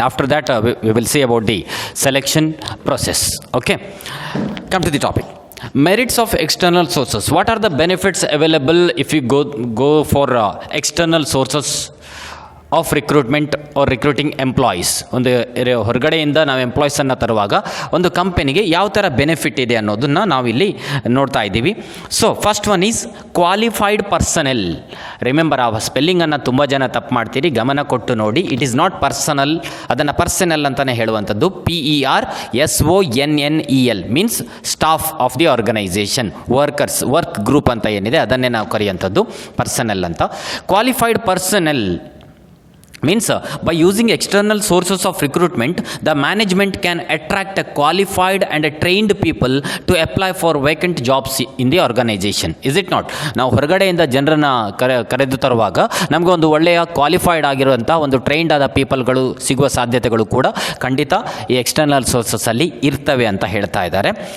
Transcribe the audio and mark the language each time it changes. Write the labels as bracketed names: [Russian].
[English] After that, we will see about the selection process. Okay, come to the topic. Merits of external sources. What are the benefits available if you go for external sources of recruitment or recruiting employees? [Kannada] ಒಂದು ಹೊರಗಡೆಯಿಂದ ನಾವು ಎಂಪ್ಲಾಯೀಸನ್ನು ತರುವಾಗ ಒಂದು ಕಂಪನಿಗೆ ಯಾವ ಥರ benefit ಇದೆ ಅನ್ನೋದನ್ನು ನಾವಿಲ್ಲಿ ನೋಡ್ತಾ ಇದ್ದೀವಿ. [English] So first one is qualified personnel. [Kannada] Remember, ಆ ಸ್ಪೆಲ್ಲಿಂಗನ್ನು ತುಂಬ ಜನ ತಪ್ಪು ಮಾಡ್ತೀರಿ, ಗಮನ ಕೊಟ್ಟು ನೋಡಿ. [English] it is not personal, [Kannada] ಅದನ್ನು ಪರ್ಸನಲ್ ಅಂತಲೇ ಹೇಳುವಂಥದ್ದು. [English] PERSONNEL means staff of the organization, workers, work group [Kannada] ಅಂತ ಏನಿದೆ ಅದನ್ನೇ ನಾವು ಕರೆಯುವಂಥದ್ದು ಪರ್ಸನಲ್ ಅಂತ. [English] Qualified personnel means by using external sources of recruitment, the management can attract a qualified and a trained people to apply for vacant jobs in the organization. Is it not? [Kannada] ನಾವು ಹೊರಗಡೆಯಿಂದ ಜನರನ್ನು ಕರೆದು ತರುವಾಗ ನಮಗೆ ಒಂದು ಒಳ್ಳೆಯ qualified ಆಗಿರುವಂಥ ಒಂದು trained ಆದ ಪೀಪಲ್ಗಳು ಸಿಗುವ ಸಾಧ್ಯತೆಗಳು ಕೂಡ ಖಂಡಿತ ಈ ಎಕ್ಸ್ಟರ್ನಲ್ ಸೋರ್ಸಸ್ಸಲ್ಲಿ ಇರ್ತವೆ ಅಂತ ಹೇಳ್ತಾ ಇದ್ದಾರೆ.